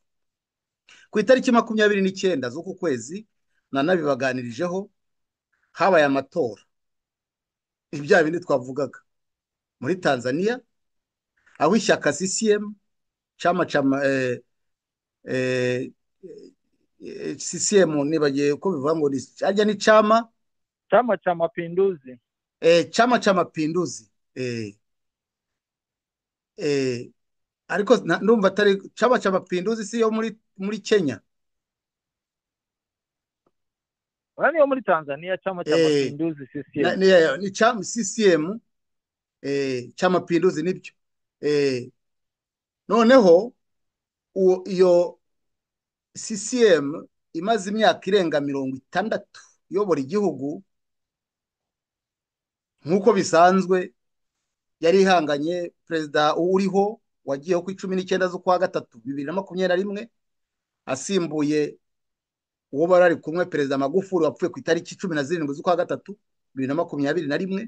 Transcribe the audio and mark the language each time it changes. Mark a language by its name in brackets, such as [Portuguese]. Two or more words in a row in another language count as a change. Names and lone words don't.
[Kinyarwanda] Ku itariki 29 z'uku kwezi nanabibaganirijeho, habaye amatora, ibya bindi twavugaga muri Tanzania, aho ishyaka CCM CCM nibagiye uko bivuga ngo ajya ni Chama cha Mapinduzi. Chama cha Mapinduzi. Ariko ndumva atari Chama cha Mapinduzi, si yo muri Kenya. Wani yo muri Tanzania, Chama cha Mapinduzi CCM. Ni Chama CCM cha Mapinduzi nibyo. Noneho iyo CCM imaze imyaka irenga 60 iyobora igihugu. Nk'uko bisanzwe yari ihanganye, perezida uriho wagiyeho ku 19 z'ukwa gatatu 2021 asimbuye uwo barari kumwe, perezida Magufuli wapfuye ku itariki 17 z'ukwa gatatu 2021.